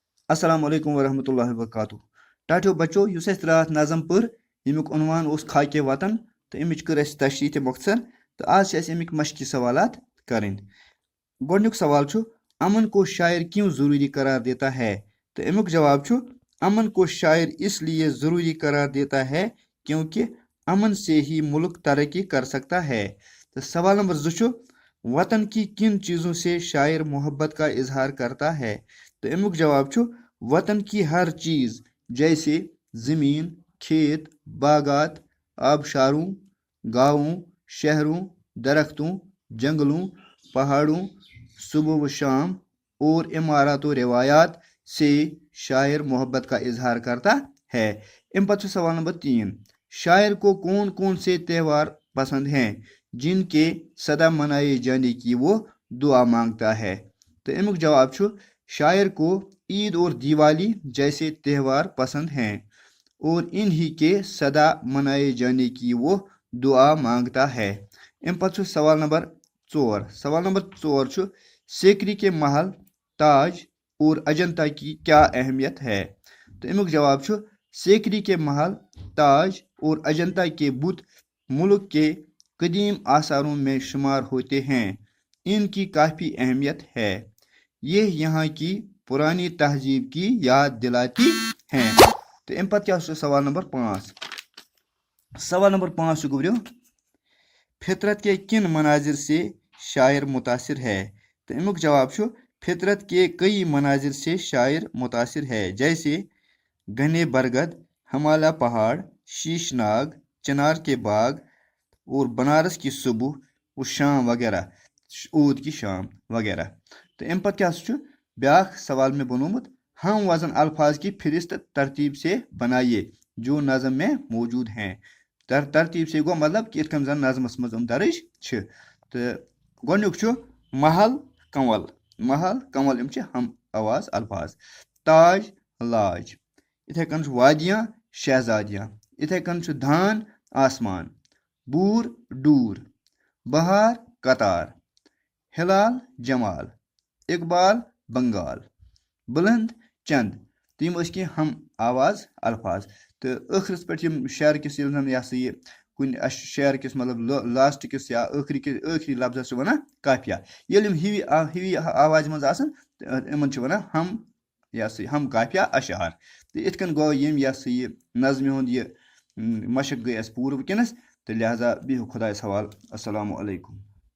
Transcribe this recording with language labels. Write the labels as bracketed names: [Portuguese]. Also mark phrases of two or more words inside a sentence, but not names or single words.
[Arabic] السلام علیکم ورحمۃ اللہ وبرکاتہ [Kashmiri] ٹاٹو بچو یُس اَسہِ راتھ نظم پٔر ییٚمیُک عنوان اوس خاکہِ وطن تہٕ اَمِچ کٔر اَسہِ تشریح تہِ مۄختصر تہٕ آز چھِ اَسہِ اَمِکۍ مشقی سوالات کَرٕنۍ. گۄڈنیُک سوال چھُ [Urdu] امن کو شاعر کیوں ضروری قرار دیتا ہے [Kashmiri] تہٕ اَمیُک جواب چھُ [Urdu] امن کو شاعر اس لیے ضروری قرار دیتا ہے کیونکہ امن سے ہی ملک ترقی کر سکتا ہے. [Kashmiri] تہٕ سوال نمبر 2 چھُ [Urdu] وطن کی کن چیزوں سے شاعر محبت کا اظہار کرتا ہے [Kashmiri] تہٕ اَمیُک جواب چھُ [Urdu] وطن کی ہر چیز جیسے زمین کھیت باغات آبشاروں گاؤں شہروں درختوں جنگلوں پہاڑوں صبح و شام اور عمارات و روایات سے شاعر محبت کا اظہار کرتا ہے. [Kashmiri] امہِ پتہٕ چھُ سوال نمبر 3 [Urdu] شاعر کو کون کون سے تہوار پسند ہیں جن کے سدا منائے جانے کی وہ دعا مانگتا ہے تو [Kashmiri] امیک جواب چھُ [Urdu] شاعر کو عید اور دیوالی جیسے تہوار پسند ہیں اور انہی کے سدا منائے جانے کی وہ دعا مانگتا ہے. [Kashmiri] امہِ پتہٕ چھُ سوال نمبر 4 سوال نمبر 4 چھُ [Urdu] سیکری کے محل تاج اور اجنتا کی کیا اہمیت ہے تو [Kashmiri] امیک جواب چھُ [Urdu] سیکری کے محل تاج اور اجنتا کے بت ملک کے قدیم آثاروں میں شمار ہوتے ہیں. ان کی کافی اہمیت ہے. یہ یہاں کی پرانی تہذیب کی یاد دلاتی ہیں. تو [Kashmiri] امہِ پتہٕ کیٛاہ چھُ سوال نمبر 5 سوال نمبر 5 چھُ [Urdu] گوٚبرِو فطرت کے کن مناظر سے شاعر متاثر ہے تو [Kashmiri] امیک جواب چھُ [Urdu] فطرت کے کئی مناظر سے شاعر متاثر ہے جیسے گھنے برگد ہمالیہ پہاڑ شیش ناگ چنار کے باغ اور بنارس کی صبح و شام وغیرہ عود کی شام وغیرہ. تو [Kashmiri] امہِ پتہٕ کیٛاہ چھُ بیٛاکھ سوال مےٚ بنومُت [Urdu] ہم وزن الفاظ کی فہرست ترتیب سے بنائیے جو نظم میں موجود ہیں. ترتیب سے [Kashmiri] گوٚو مطلب کہ یِتھ کٔنۍ زن نظمس منٛز یِم درٕج چھِ. تہٕ گۄڈنیُک چھُ محل کنول یِم چھِ [Urdu] ہم آواز الفاظ [Kashmiri] تاج لاج یِتھَے کٔنۍ چھُ وادیاں شہزادیاں یِتھَے کٔنۍ چھُ دھان آسمان بوٗر ڈوٗر بہار قطار ہلال جمال اقبال بنگال بلند چند تہٕ یِم ٲسۍ کینٛہہ [Urdu] ہم آواز الفاظ. [Kashmiri] تہٕ ٲخرس پٮ۪ٹھ یِم شعرکِس ییٚلہِ زن یہِ ہسا یہِ کُنہِ شعرکِس مطلب لاسٹٕکِس یا ٲخری لفظس چھِ وَنان قافیہ ییٚلہِ یِم ہِوی آوازِ منٛز آسان تہٕ یِمن چھِ وَنان ہم یہِ ہسا یہِ [Urdu] ہم قافیہ اشعار. [Kashmiri] تہٕ یِتھ کٔنۍ گوٚو ییٚمہِ یہِ ہسا یہِ نظمہِ ہُنٛد یہِ مشق گٔے اَسہِ پوٗرٕ وٕنکیٚنس تہٕ لہذا بِہِو خۄدایَس حوالہٕ. [Arabic] السلام علیکم.